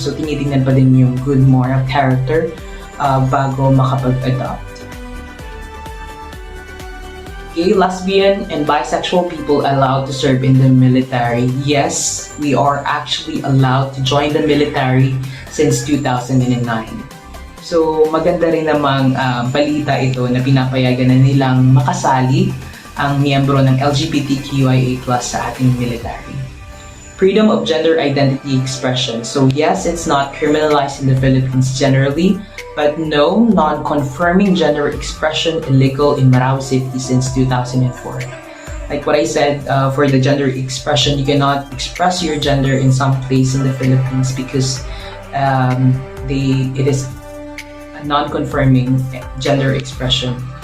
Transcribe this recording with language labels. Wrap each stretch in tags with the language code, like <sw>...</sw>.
<tl>So tinitingnan pa din yung good moral character bago makapag-adopt.</tl> <en>gay, lesbian, and bisexual people allowed to serve in the military? Yes, we are actually allowed to join the military since 2009.</en> <tl>So maganda rin namang balita ito na pinapayagan na nilang makasali ang miyembro ng LGBTQIA+ sa ating military.</tl> <en>Freedom of gender identity expression. So yes, it's not criminalized in the Philippines generally, but no, non-confirming gender expression illegal in Manalo City since 2004. Like what I said, for the gender expression, you cannot express your gender in some place in the Philippines because it is a non-confirming gender expression.</en>